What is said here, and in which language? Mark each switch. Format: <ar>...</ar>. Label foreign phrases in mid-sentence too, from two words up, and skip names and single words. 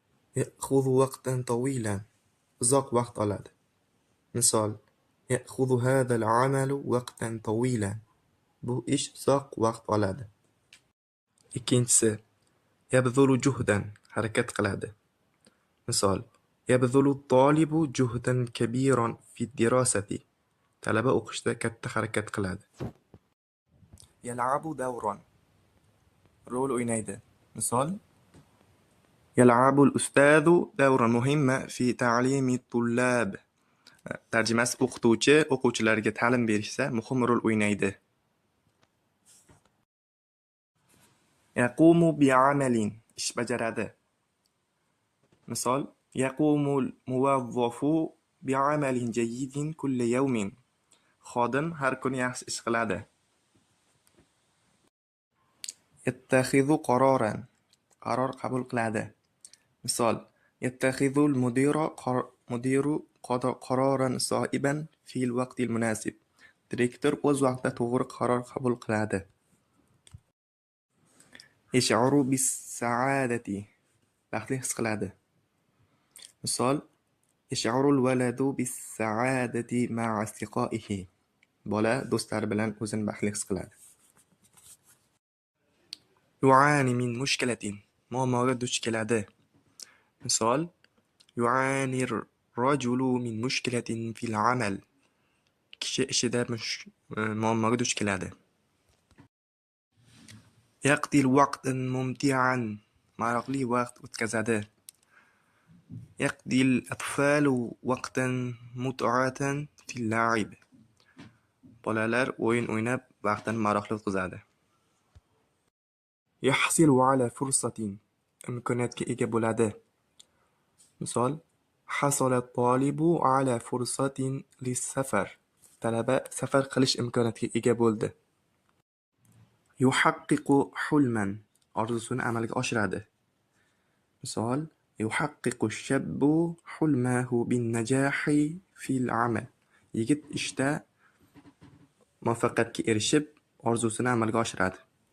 <ar>يأخذ وقتا طويلا.</ar> <uz>uzoq vaqt oladi. Misol:</uz> <ar>يأخذ هذا العمل وقتا طويلا.</ar> <uz>Bu ish uzoq vaqt oladi. Ikkinchisi:</uz> <ar>يبذل جهدا.</ar> <uz>harakat qiladi. Misol:</uz> <ar>يبذل الطالب جهدا كبيرا في الدراسة.</ar> <uz>Talaba o'qishda katta harakat qiladi.</uz> <ar>يلعب دورا.</ar> <uz>rol o'ynaydi. Misol:</uz> <ar>يلعب الأستاذ دورا مهما في تعليم الطلاب.</ar> <uz>Tarjimasi: o'qituvchi o'quvchilarga ta'lim berishda muhim rol o'ynaydi.</uz> <ar>يقوم بعمل.</ar> <uz>ish bajaradi. Misol:</uz> <ar>يقوم الموظف بعمل جيد كل يوم.</ar> <uz>Xodim har kuni yaxshi ish qiladi.</uz> <ar>يتخذ قرارا.</ar> <uz>qaror qabul qiladi. Misol:</uz> <ar>يتخذ المدير قرارا صائبا في الوقت المناسب.</ar> <uz>Direktor o'z vaqtida to'g'ri qaror qabul qiladi.</uz> <ar>يشعر بالسعادة.</ar> <uz>baxtli his qiladi. Misol:</uz> <ar>يشعر الولد بالسعادة مع أصدقائه.</ar> <uz>bola do'stlari bilan o'zini baxtli his qiladi.</uz> <ar>يعاني من مشكلة.</ar> <uz>muammoga duch keladi. Misol:</uz> <ar>يعاني الرجل من مشكلة في العمل.</ar> <uz>kishi ishida muammoga duch keladi.</uz> <ar>يقضي الوقت ممتعا.</ar> <uz>maroqli vaqt o'tkazadi.</uz> <ar>يقضي الأطفال وقتا متعة في اللعب.</ar> <uz>bolalar o'yin o'ynab vaqtini maroqli o'tkazadi.</uz> <ar>يحصل على فرصة.</ar> <uz>imkoniyatga ega bo'ladi. Misol:</uz> <ar>حصل الطالب على فرصة للسفر.</ar> <uz>talaba safar qilish imkoniyatiga ega bo'ldi.</uz> <ar>يحقق حلما.</ar> <uz>orzusini amalga oshiradi. Misol:</uz> <ar>يحقق الشاب حلمه بالنجاح في العمل.</ar> <uz>yigit ishda muvaffaqiyatga erishib orzusini amalga oshiradi.</uz>